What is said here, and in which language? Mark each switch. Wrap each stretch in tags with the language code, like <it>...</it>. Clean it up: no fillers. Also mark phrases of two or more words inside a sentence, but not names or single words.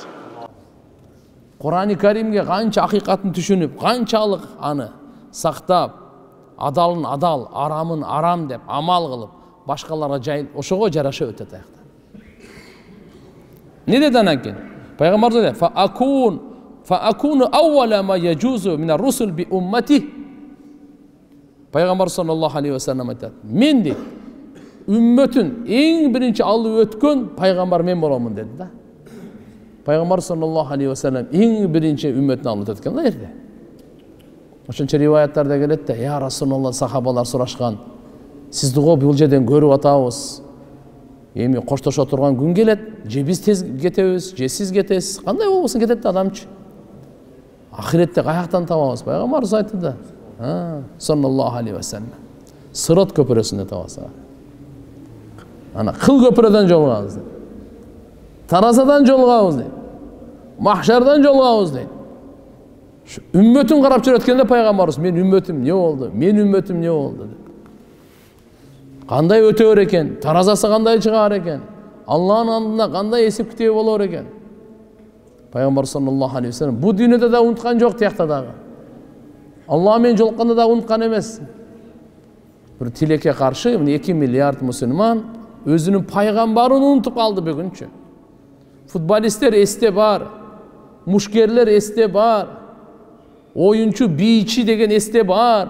<ky>Кур'ани Каримге канча акыйкатын түшүнүп, канчалык аны сактап, адалын адал, арамын арам деп амал кылып, башкаларга жайын ошого жараша өтөт аякта. Не деди анан? Пайгамбар деди:</ky> <ar>فأكون أول ما يجوز من الرسل بأمتي.</ar> <ky>Пайгамбар</ky> <ar>صلى الله عليه وسلم</ar> <ky>айтат: мен де үммөтүн эң биринчи алып өткөн пайгамбар мен боламын деди да. Пайгамбар</ky> <ar>صلى الله عليه وسلم</ar> <ky>эң биринчи үммөтүн алып өткөн да жерде. Ошончо риваяттарда келет да:</ky> <ar>"يا رسول الله,</ar> <ky>сахабалар сурашкан, сизди го бул жерден көрүп атабыз. Эми коштошо турган күн келет, же биз тез кетебиз, же сиз кетесиз. Кандай болбосун кетет да адамчы. Ахиретте каяктан табабыз?" Пайгамбарыбыз айтты да:</ky> <ar>"صلى الله عليه وسلم.</ar> <ky>Сырат көпүрөсүндө табасыз. Ана кыл көпүрөдөн жолугабыз дейт. Таразадан жолугабыз дейт. Махшардан жолугабыз дейт." Үммөтүн карап жүрөткөндө пайгамбарыбыз: "Мен үммөтүм не болду? Мен үммөтүм не болду?" деп. Кандай өтөр экен? Таразасы кандай чыгаар экен? Аллахтын алдында кандай эсеп китеби болор экен? Пайгамбар</ky> <ar>صلى الله عليه وسلم</ar> <ky>бу дүйнөдө да унуткан жок, тиякта дагы. Аллах менен жолукканда да унуткан эмес. Бир тилекке каршы 2 миллиард мусулман өзүнүн пайгамбарын унутуп алды бүгүнчү. Футболисттер эсте бар, мушкерлер эсте бар, оюнчу, бийчи деген эсте бар.</ky>